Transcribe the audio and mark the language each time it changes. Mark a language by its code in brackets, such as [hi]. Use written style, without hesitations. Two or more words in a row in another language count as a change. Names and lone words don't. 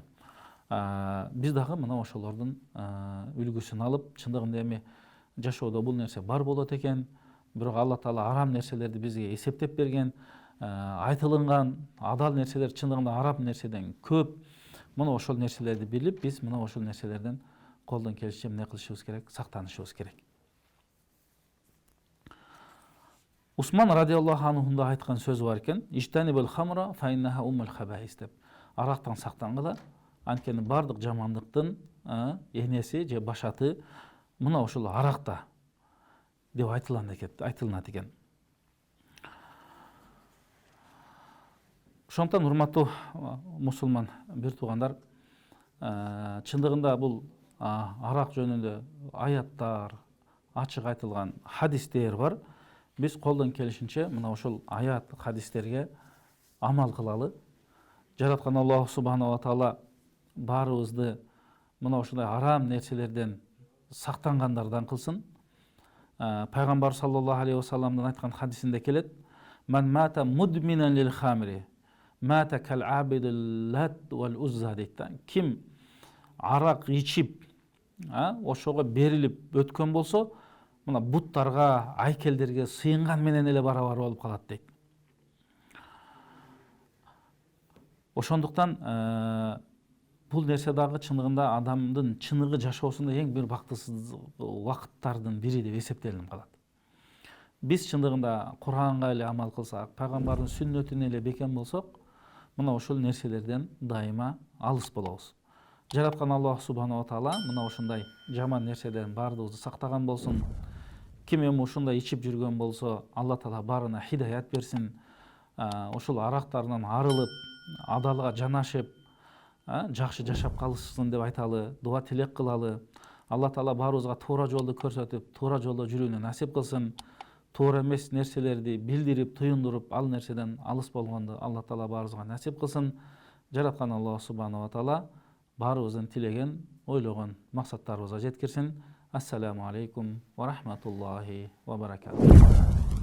[ky] Биз дагы мына ошолордун үлгүсүн алып, чындыгында эми жашоодо бул нерсе бар болот экен, бирок Алла Таала арам нерселерди бизге эсептеп берген, айтылынган адал нерселер чындыгында арам нерседен көп. Мына ошол нерселерди билип, биз мына ошол нерселерден колдон келишинче эмне кылышыбыз керек, сактанышыбыз керек. Усман радиаллаху анхунда айткан сөзү бар экен, [ar] اجتنبوا الخمر فإنها أم الخبائث [ky] деп. Арактан сактангыла, анткени бардык жамандыктын энеси же башаты мына ошол аракта деп айтылат экен. Ошондон урматтуу мусулман бир туугандар, чындыгында бул арак жөнүндө аяттар, ачык айтылган хадистер бар. Биз колдон келишинче мына ошол аят, хадистерге амал кылалы. Жараткан Аллах [ar] سبحانه وتعالى [ky] баарыбызды мына ошондой арам нерселерден сактангандардан кылсын. Пайгамбар [ar] صلى الله عليه وسلم [ky] айткан хадисинде келет: [ar] "من مات مدمنا للخمر، مات كعابد اللات والعزى" дейт. [ky] Ким арак ичип, ошого берилип өткөн болсо, мына буттарга, айкелдерге сыйынган менен эле барабар болуп калат дейт. Ошондуктан бул нерсе дагы чындыгында адамдын чыныгы жашоосунда эң бир бактысыз убакыттардын бири деп эсептелип калат. Биз чындыгында Куранга эле амал кылсак, пайгамбардын сүннөтүнө эле бекем болсок, мына ошол нерселерден дайыма алыс болобуз. Жараткан Аллах [ar] سبحانه وتعالى [ky] мына ошондой жаман нерседен баардыгыбызды сактаган болсун. Ким эми ушундай ичип жүргөн болсо, Алла Таала барына хидаят берсин. Ошол арактарынан арылып, адалга жанашып, жакшы жашап калышсын деп айталы, дуа тилек кылалы. Алла Таала баарыбызга туура жолду көрсөтүп, туура жолдо жүрүүнү насип кылсын. Туура эмес нерселерди билдирип, туюндуруп, ал нерседен алыс болгонду Алла Таала баарыбызга насип кылсын. Жараткан Аллах [ar] سبحانه وتعالى [ky] баарыбыздын тилеген, ойлогон максаттарыбызга жеткирсин. [ar] السلام عليكم ورحمة الله وبركاته.